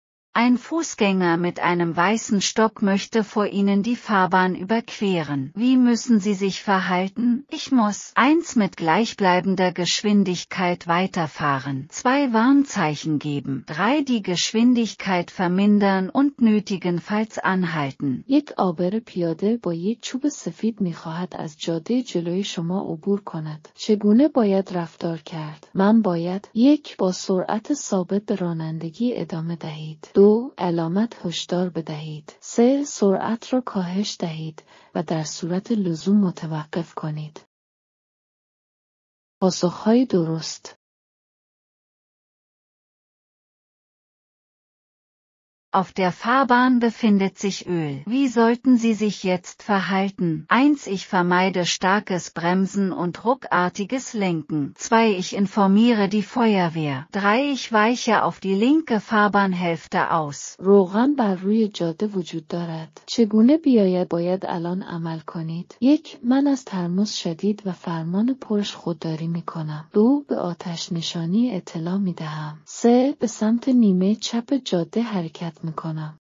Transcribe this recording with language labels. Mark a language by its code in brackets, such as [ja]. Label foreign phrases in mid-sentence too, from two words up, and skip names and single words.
[de] Ein Fußgänger mit einem weißen Stock möchte vor Ihnen die Fahrbahn überqueren. Wie müssen Sie sich verhalten? Ich muss 1. Mit gleichbleibender Geschwindigkeit weiterfahren. 2. Warnzeichen geben. 3. Die Geschwindigkeit vermindern und nötigenfalls anhalten. [fa] یک عابر پیاده با یک چوب سفید می‌خواهد از جاده جلوی شما عبور کند. چگونه باید رفتار کرد؟ من باید 1. با سرعت ثابت به رانندگی ادامه دهید. 2. علامت هشدار بدهید. 3. سرعت را کاهش دهید و در صورت لزوم متوقف کنید. پاسخهای درست. [de] Auf der Fahrbahn befindet sich Öl. Wie sollten Sie sich jetzt verhalten? 1. Ich vermeide starkes Bremsen und ruckartiges Lenken. 2. Ich informiere die Feuerwehr. 3. Ich weiche auf die linke Fahrbahnhälfte aus. [fa] روغن بر روی جاده وجود دارد. چگونه باید الان عمل کنید؟ 1. من از ترمز شدید و فرمان پرش خودداری می کنم. 2. به آتش نشانی اطلاع می دهم. 3. به سمت نیمه چپ جاده حرکت می کنم.